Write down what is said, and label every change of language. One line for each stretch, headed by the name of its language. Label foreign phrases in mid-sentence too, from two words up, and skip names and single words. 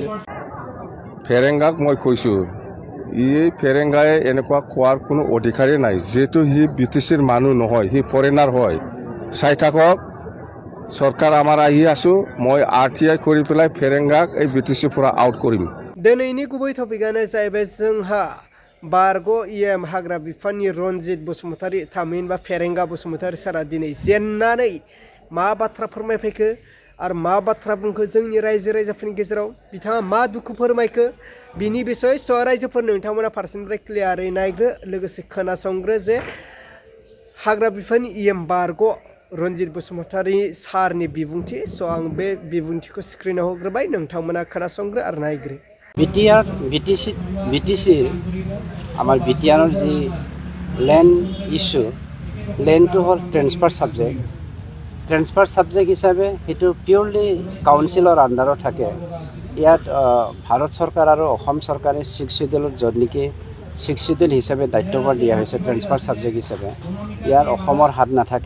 Assamese: ফেৰেংগাক মই কৈছোঁ, এই ফেৰেংগাই এনেকুৱা খোৱাৰ কোনো অধিকাৰেই নাই, যিহেতু সি ব্ৰিটিছৰ মানুহ নহয়, সি ফৰেনাৰ হয়। চাই থাকক, চৰকাৰ আমাৰ আহি আছোঁ, মই RTI কৰি পেলাই ফেৰেংগাক এই ব্ৰিটিছৰ পৰা আউট কৰিম।
Bodo: दिनैनि गुबै टपिकआनो जाहैबाय जोंहा बारग' EM हाग्रा बिफाननि रनजित बसुमतारी थामहिनबा फेरेंगा बसुमतारी सारा दिनै जेननानै मा बाथ्रा फोरमायफैखो आरो मा बाथ्रा बुंखो जोंनि रायजो राजाफोरनि गेजेराव बिथाङा मा दुखु फोरमायखो बिनि बिसय स' रायजोफोर नोंथांमोना फारसेनिफ्राय क्लियारै नायग्रो लोगोसे खोनासंग्रो जे हाग्रा बिफाननि EM बारग' रनजित बसुमतारी सारनि बिबुंथि स' आं बे बिबुंथिखौ स्क्रिनाव होग्रोबाय नोंथांमोना खोनासंग्रो आरो नायग्रो।
Assamese: BTC আমাৰ বিটিআৰৰ যি
English: land issue,
Assamese: লেণ্ডটো হ'ল
English: transfer subject
Assamese: হিচাপে সেইটো
English: purely council under
Assamese: থাকে। ইয়াত ভাৰত চৰকাৰ আৰু অসম চৰকাৰে 6 শিডিউলত য'ত নেকি 6 শিডিউল হিচাপে দায়িত্বভাৰ দিয়া হৈছে
English: transfer subject
Assamese: হিচাপে, ইয়াৰ অসমৰ হাত নাথাকে।